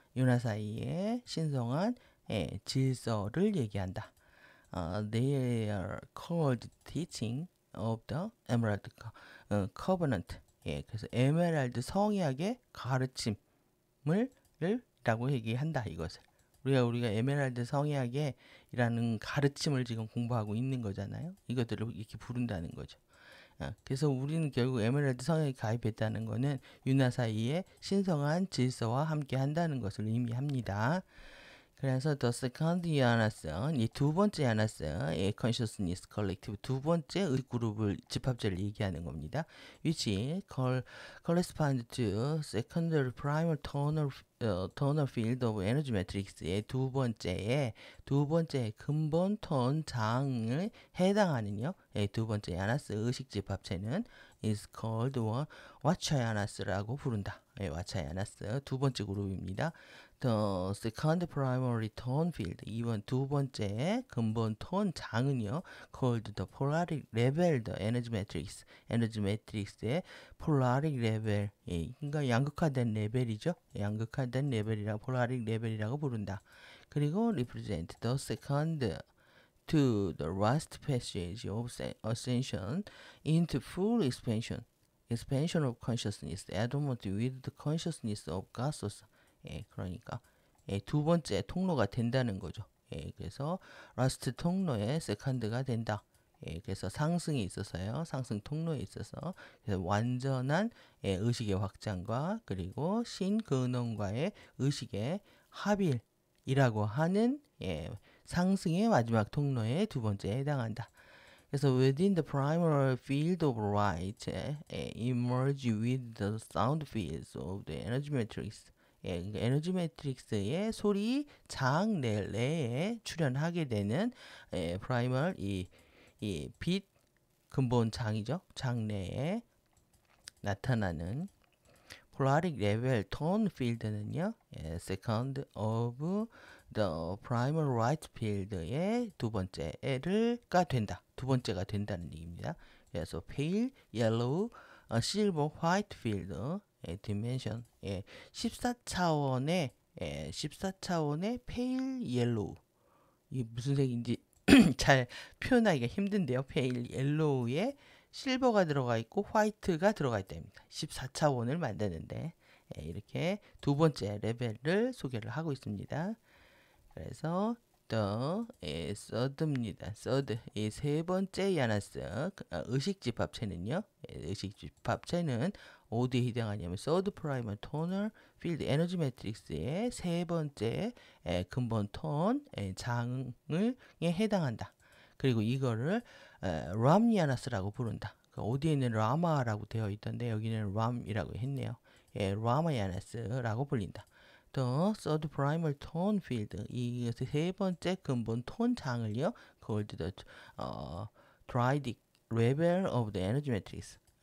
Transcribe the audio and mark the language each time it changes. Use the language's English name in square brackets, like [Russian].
[Korean] 유나사이의 신성한 질서를 얘기한다. [English] They are called teaching of the Emerald Covenant. [Korean] 그래서 에메랄드 성약의 가르침을 라고 얘기한다. 이것을 우리가 에메랄드 성약이라는 가르침을 지금 공부하고 있는 거잖아요. 이것들을 이렇게 부른다는 거죠. 그래서 우리는 결국 에메랄드 성약에 가입했다는 것은 유나사이의 신성한 질서와 함께 한다는 것을 의미합니다. 그래서 the second 야나스, 이 두 번째 야나스, consciousness collective 두 번째 그룹을 집합제를 얘기하는 겁니다. [English] which correspond to secondary primal tonal field of energy matrix 의 두 번째 근본 톤 장을 해당하는요. [Korean] 두 번째 야나스 의식 집합체는 is called 와차야나스라고 부른다. 와차야나스 두 번째 그룹입니다. [English] The second primary tone field, 이번 두 번째 근본 톤 장은요, called the polaric level, the energy matrix, 에너지 매트릭스의 polaric level, 그러니까 양극화된 레벨이죠. [Korean] 양극화된 레벨이라고 polaric level이라고 부른다. [English] 그리고 represent the second to the last passage of ascension into full expansion of consciousness, adornment with the consciousness of God source. [Korean] 그러니까 두 번째 통로가 된다는 거죠. 그래서 라스트 통로의 세컨드가 된다. 그래서 상승에 있어서요. 상승 통로에 있어서 그래서 완전한 의식의 확장과 그리고 신근원과의 의식의 합일이라고 하는 상승의 마지막 통로의 두 번째에 해당한다. [English] 그래서 within the primal field of light emerge with the sound fields of the energy matrix. [Korean] 그러니까 에너지 매트릭스의 소리 장 내에 출현하게 되는 primal 이 빛 근본 장이죠. [English] 장 내에 나타나는 polaric level tone field는요, second of the primal light field 의 두 번째가 된다. [Korean] 두 번째가 된다는 얘기입니다. 그래서 pale yellow, silver, white field dimension 14차원의 14차원의 pale yellow 이 무슨 색인지 잘 표현하기가 힘든데요. pale yellow에 실버가 들어가 있고 화이트가 들어가 있답니다. 14차원을 만드는데 이렇게 두 번째 레벨을 소개를 하고 있습니다. 그래서 third입니다. third 이 세 번째 야나스 의식집합체는요. 의식집합체는 어디에 해당하냐면 third primal tonal field energy matrix 의 세 번째 근본 톤 장에 해당한다. 그리고 이거를 람야나스라고 부른다. 어디에는 라마라고 되어 있던데 여기는 람이라고 했네요. 라마야나스라고 불린다. [English] 더 third primal tone field 이 세 번째 근본 톤 장을요, called the triadic level of the energy matrix.